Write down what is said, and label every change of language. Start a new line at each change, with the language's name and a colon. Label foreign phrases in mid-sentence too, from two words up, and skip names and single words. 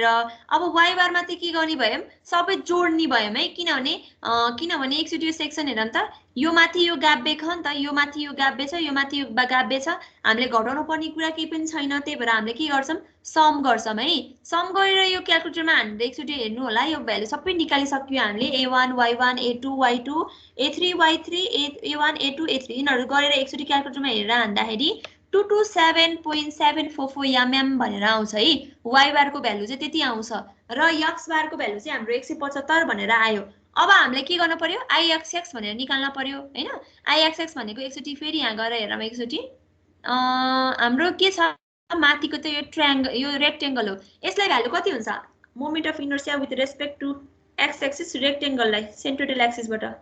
Nepali: अब y बार मा चाहिँ के गर्ने भयौं सबै जोड्ने भयौं है किनभने एकचोटी यो सेक्सन हेरौँ त यो माथि यो गाब्बे छ नि त यो माथि यो गाब्बे छ यो माथि यो गाब्बे छ हामीले घटाउनु पर्ने कुरा केही पनि छैन त्यही भएर हामीले के गर्छौं सम गर्छौं है सम गरेर यो क्याल्कुलेटरमा हामीले एकचोटी हेर्नु होला यो भ्यालु सबै निकालिसक्यो हामीले a1 y1 a2 y2 a3 y3 a1 a2 a3 यिनीहरु गरेर एकचोटी क्याल्कुलेटरमा हेरेर हान्दाखेरि 227.744 mm भनेर आउँछ है y बार को भ्यालु चाहिँ त्यति आउँछ र x बार को भ्यालु चाहिँ हाम्रो 175 भनेर आयो अब हामीले के गर्न पर्यो ixx भनेर निकाल्न पर्यो हैन ixx भनेको एकचोटी फेरि यहाँ गएर हेरौँ एकचोटी हाम्रो के छ माथिको त यो ट्रायंगल यो रेक्टेंगल हो यसलाई भ्यालु कति हुन्छ
English: moment of inertia with respect to x axis
Nepali: रेक्टेंगललाई सेन्ट्रोइडल एक्सिसबाट